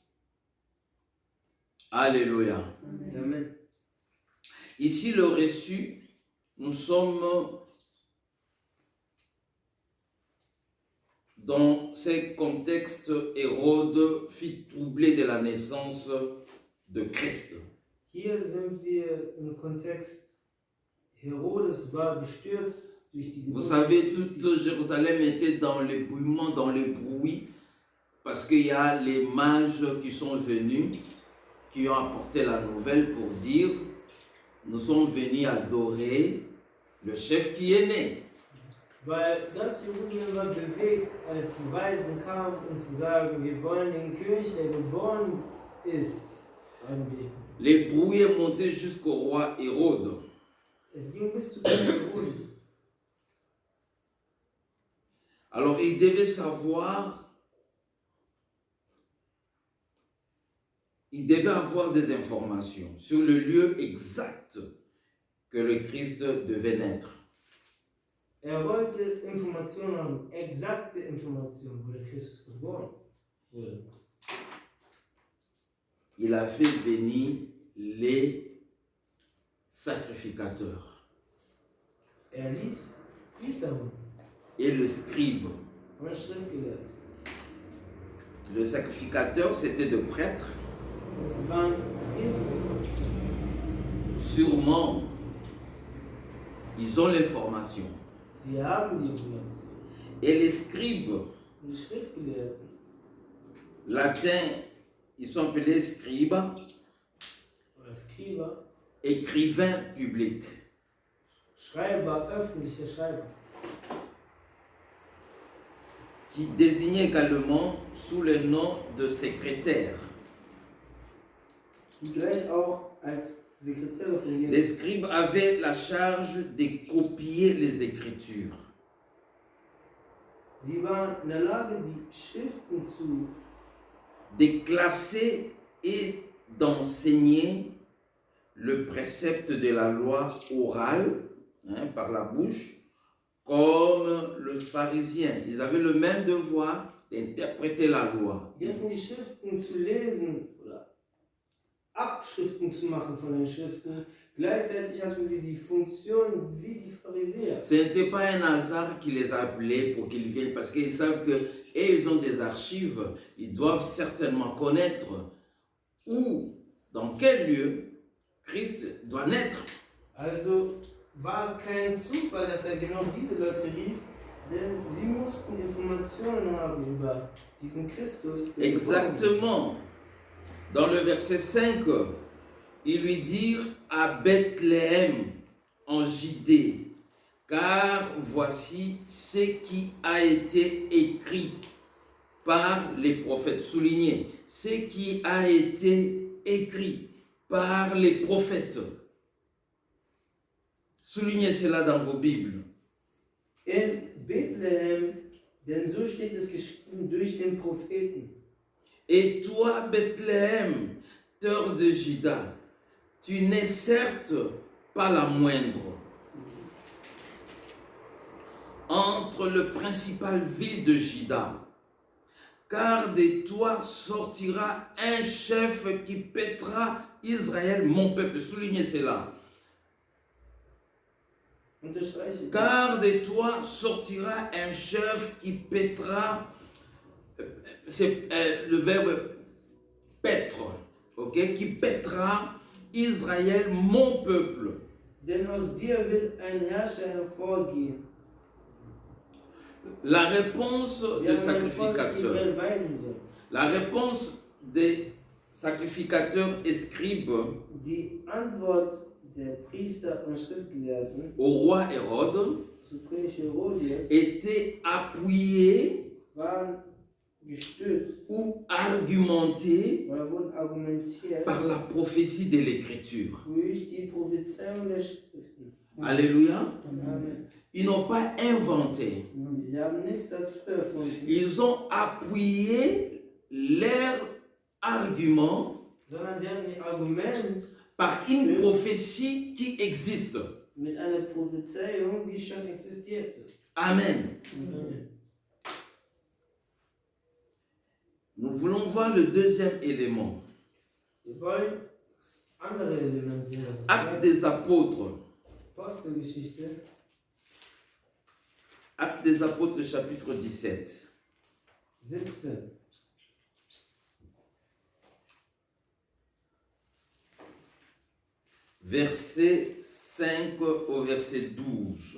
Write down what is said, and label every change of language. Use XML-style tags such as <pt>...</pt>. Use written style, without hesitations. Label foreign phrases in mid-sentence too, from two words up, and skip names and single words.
<fr>Alléluia. Amen. Ici, le reçu, nous sommes dans ce contexte. Hérode fit troubler de la naissance de Christ.</fr> <de>Hier sind wir im Kontext, Herodes war bestürzt durch die</de> <fr>Vous</fr> <de>Geburt</de> <fr>savez,</fr> <de>Christi.</de> <fr>toute Jérusalem était dans l'ébouillement, dans le bruit, parce qu'il y a les mages qui sont venus, qui ont apporté la nouvelle pour dire, nous sommes venus adorer le chef qui est né.</fr> <de>Weil ganz Jerusalem war bewegt, als die Weisen kamen, um zu sagen, wir wollen den König, der geboren ist, anbeten.</de> <fr>Les bruits est monté jusqu'au roi Hérode.</fr> <de>Es ging bis zu König Herodes.</de> <fr>Alors il devait savoir, il devait avoir des informations sur le lieu exact que le Christ devait naître.</fr> <de>Wollte Informationen haben, exakte Informationen, wo der Christus geboren wurde.</de> <fr>Il a fait venir les sacrificateurs</fr> <de>Ließ Priester</de> <fr>et le scribe.</fr> <de>und Schriftgelehrte.</de> <fr>Le sacrificateur, c'était de prêtres.</fr> <de>Es waren Priester.</de> <fr>Sûrement, ils ont l'information.</fr> <de>Sie haben die Information.</de> <fr>Et les scribes,</fr> <de>Und die Schriftgelehrten,</de> <fr>latins, ils sont appelés scribes,</fr> <de>oder Skriber,</de> <fr>écrivains publics.</fr> <de>Schreiber, öffentliche Schreiber,</de> <fr>Qui désignait également sous le nom de secrétaire.</fr> <de>die gleich auch als Sekretäre fungieren.</de> <fr>Les scribes avaient la charge de copier les Écritures.</fr> <de>Sie waren in der Lage, die Schriften zu</de> <fr>De classer et d'enseigner le précepte de la loi orale, par la bouche, comme le pharisien. Ils avaient le même devoir d'interpréter la loi.</fr> <de>Sie hatten die Schriften zu lesen oder Abschriften zu machen von den Schriften. Gleichzeitig hatten sie die Funktion wie die Pharisäer.</de> <fr>Ce n'était pas un hasard qui les a appelés pour qu'ils viennent, parce qu'ils savent qu'ils ont des archives, ils doivent certainement connaître où, dans quel lieu Christ doit naître.</fr> <de>Also war es kein Zufall, dass er genau diese Leute rief, denn sie mussten Informationen haben über diesen Christus. der geboren ist.</de> <fr>Exactement. Dans le verset 5, ils lui dirent à Bethléem en Judée, car voici ce qui a été écrit par les prophètes. Soulignez, ce qui a été écrit par les prophètes. Soulignez cela dans vos Bibles. In Bethlehem, denn so steht es geschrieben durch den Propheten. Et toi, Bethléem, terre de Juda, tu n'es certes pas la moindre entre les principales villes de Juda, car de toi sortira un chef qui paîtra Israël, mon peuple. Soulignez cela.</fr> <de>Unterstreiche.</de> <fr>Car de toi sortira un chef qui paîtra, c'est le verbe paître, ok, qui paîtra Israël, mon peuple.</fr> <de>Denn aus dir wird ein Herrscher hervorgehen,</de> <fr>La réponse</fr> <de>der</de> <fr>des</fr> <de>mein Volk</de> <fr>sacrificateurs,</fr> <de>Israel weiden soll.</de> <fr>la réponse des sacrificateurs et scribes</fr> <de>Die Antwort der Priester und Schriftgelehrten</de> <fr>au roi Hérode</fr> <de>zu König Herodias</de> <fr>était appuyée</fr> <de>waren gestützt</de> <fr>ou argumentée</fr> <de>oder wurden argumentiert</de> <fr>par la prophétie de l'Écriture.</fr> <de>durch die Prophezeiung der Schriften.</de> <fr>Alléluia. Amen. Ils n'ont pas inventé.</fr> <de>Sie haben nichts dazu erfunden,</de> <fr>Ils ont appuyé leur argument</fr> <de>sondern sie haben ihr Argument</de> <fr>par une prophétie qui existe.</fr> <de>mit einer Prophezeiung, die schon existierte.</de> <fr>Amen. Amen. Nous voulons voir le deuxième élément.</fr> <de>Wir wollen das andere Element sehen, das ist</de> <fr>Actes</fr> <de>die</de> <fr>des apôtres.</fr> <de>Apostelgeschichte,</de> <fr>Actes des apôtres chapitre 17.</fr> <de>17.</de> <fr>Verset 5 au verset 12.</fr>